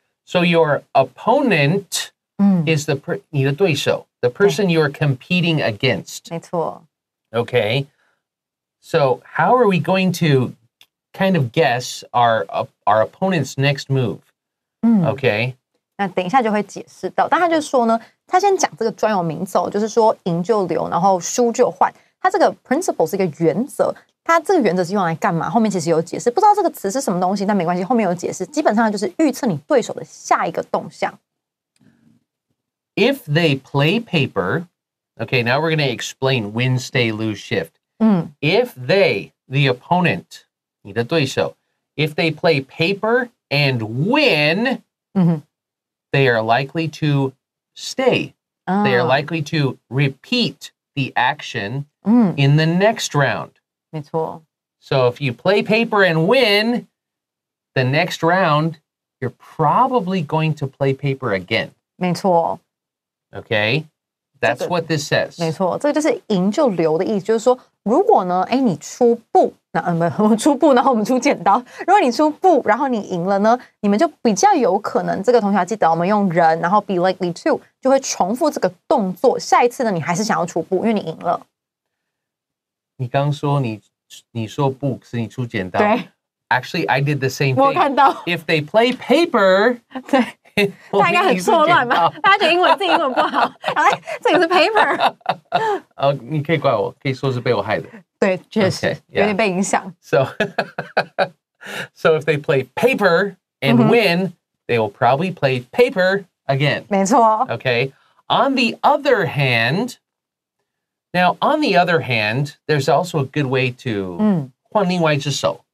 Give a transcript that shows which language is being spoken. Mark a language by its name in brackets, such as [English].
[English] So your opponent is [Chinese] 你的对手, [English] the person you're competing against. [Chinese] 没错. [English] Okay. So how are we going to kind of guess our opponent's next move? Okay. [Chinese] 那等一下就会解释到，但他就说呢，他先讲这个专有名词，就是说赢就留，然后输就换。他这个 principle 是一个原则，它这个原则是用来干嘛？后面其实有解释，不知道这个词是什么东西，但没关系，后面有解释。基本上就是预测你对手的下一个动向。 [English] If they play paper, okay, now we're going to explain win, stay, lose, shift. If they, the opponent, [Chinese] 你的对手, [English] if they play paper and win, they are likely to stay. They are likely to repeat the action in the next round. [Chinese] 没错. [English] So if you play paper and win, the next round, you're probably going to play paper again. [Chinese] 没错. [English] Okay? That's what this says. [Chinese] 没错，这个就是赢就留的意思，就是说，如果呢，你出布，那我们出布，然后我们出剪刀。如果你出布，然后你赢了呢，你们就比较有可能，这个同学要记得，我们用人，然后 [English] be likely to [Chinese] 就会重复这个动作。下一次呢，你还是想要出布，因为你赢了。你刚说你说布，可是你出剪刀。对。 [English] Actually, I did the same thing. [Chinese] 我看到。 [English] If they play paper, [Chinese] 对，大家应该很错乱吧？大家觉得自己英文不好，哎，这个是 paper。你可以怪我，可以说是被我害的。对，确实有点被影响。 [English] So if they play paper and win, they will probably play paper again. [Chinese] 没错。 [English] Okay. On the other hand, there's also a good way to [Chinese] 换另外一只手。